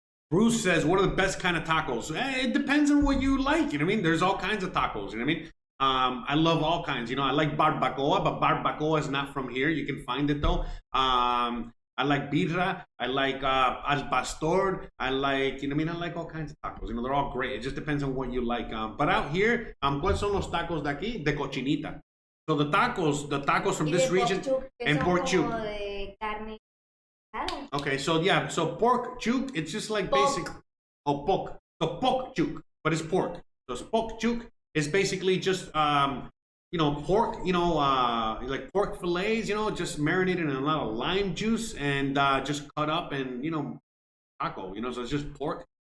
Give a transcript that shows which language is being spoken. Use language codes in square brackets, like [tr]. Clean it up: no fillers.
[en] Bruce says, what are the best kind of tacos? It depends on what you like. You know what I mean? There's all kinds of tacos. You know what I mean? I love all kinds. You know, I like barbacoa, but barbacoa is not from here. You can find it though. I like birra. I like al pastor. I like, you know what I mean? I like all kinds of tacos. You know, they're all great. It just depends on what you like. But out here, [es] ¿cuáles son los tacos de aquí? De cochinita. [en] So the tacos from this region, and pork chook. Okay, so yeah, so pork chook, it's just like basic, pork. So pork chook, but it's pork. So pork chook is basically just, you know, pork, you know, like pork fillets, you know, just marinated in a lot of lime juice and just cut up and, you know, taco, you know, so it's just pork.